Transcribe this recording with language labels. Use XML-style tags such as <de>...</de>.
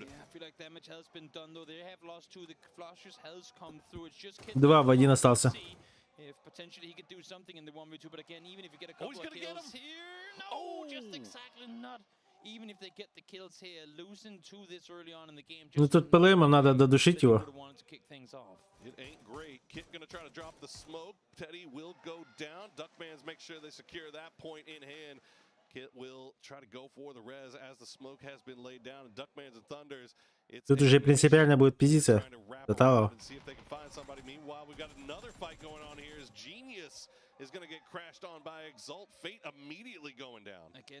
<en>Yeah, I feel like damage has been done though. They have lost 2. The flushes has come through. It's just</en> <ru>2 в 1 остался.</ru> <en>If potentially he could do something in the 1v2, but again, even if you get a couple of kills here, no, just exactly not. Even if they get the kills here, losing 2 this early on in the game.</en> <ru>Ну тут ПЛМ надо додушить его.</ru> <en>It ain't great. Kit gonna try to drop the smoke. Teddy will go down. Duckmans make sure they secure that point in hand. Kit will try to go for the res as the smoke has been laid down. And Duckmans and Thunders.</en> <ru>Тут уже принципиально будет пиздиться. Тотало.</ru> <en>Meanwhile, we've got another fight going on here as Genius is going to get crashed on by Exalt. Fate immediately going down.</en>